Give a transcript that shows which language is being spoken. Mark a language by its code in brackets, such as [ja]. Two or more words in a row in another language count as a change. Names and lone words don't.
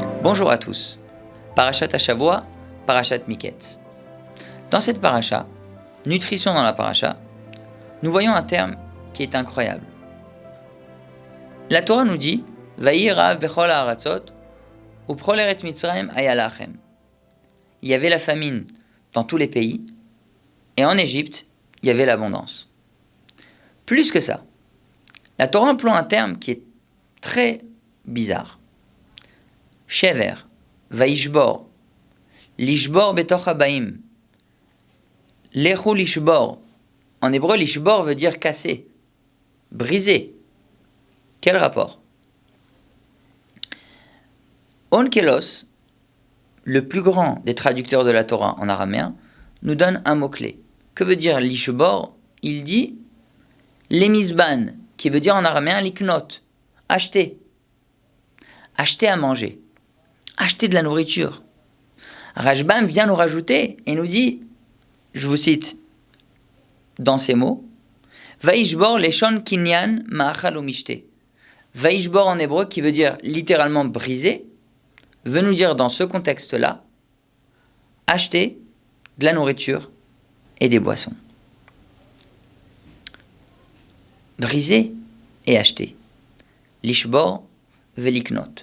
[fr] Bonjour à tous. [he] פרשת השבוע, פרשת מקץ. [fr] Dans cette paracha, nutrition dans la paracha, nous voyons un terme qui est incroyable. La Torah nous dit [he] ויהי רעב בכל הארצות ובכל ארץ מצרים היה לחם. [fr] Il y avait la famine dans tous les pays, et en Égypte, il y avait l'abondance. Plus que ça, la Torah emploie un terme qui est très bizarre. [he] שבר, וישבור, לשבור בתוך הבאים. לכו לשבור. [fr] En hébreu, lishbor veut dire casser, briser. Quel rapport? Onkelos, le plus grand des traducteurs de la Torah en araméen, nous donne un mot-clé. Que veut dire lishbor? Il dit lemizban, qui veut dire en araméen liknot, acheter. Acheter à manger. Acheter de la nourriture. Rashbam vient nous rajouter et nous dit, je vous cite dans ces mots, [he] וישבור לשון קניין מאכל ומשתה. [fr] Vaishbor en hébreu, qui veut dire littéralement briser, veut nous dire dans ce contexte-là, acheter de la nourriture et des boissons. Briser et acheter. [he] לשבור ולקנות.